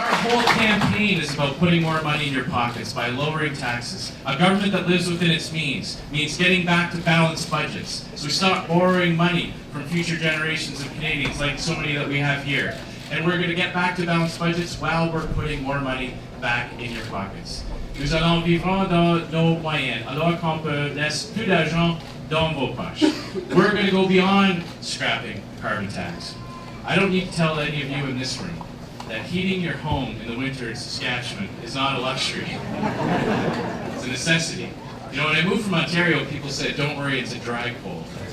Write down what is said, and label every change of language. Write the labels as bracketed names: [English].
[English] Our whole campaign is about putting more money in your pockets by lowering taxes. A government that lives within its means getting back to balanced budgets. So we stop borrowing money from future generations of Canadians, like so many that we have here. And we're going to get back to balanced budgets while we're putting more money back in your pockets. [French] Nous allons vivre dans nos moyens, alors qu'on peut laisser plus d'argent dans vos poches. [English] We're going to go beyond scrapping carbon tax. I don't need to tell any of you in this room that heating your home in the winter in Saskatchewan is not a luxury. It's a necessity. You know, when I moved from Ontario, people said, don't worry, it's a dry cold.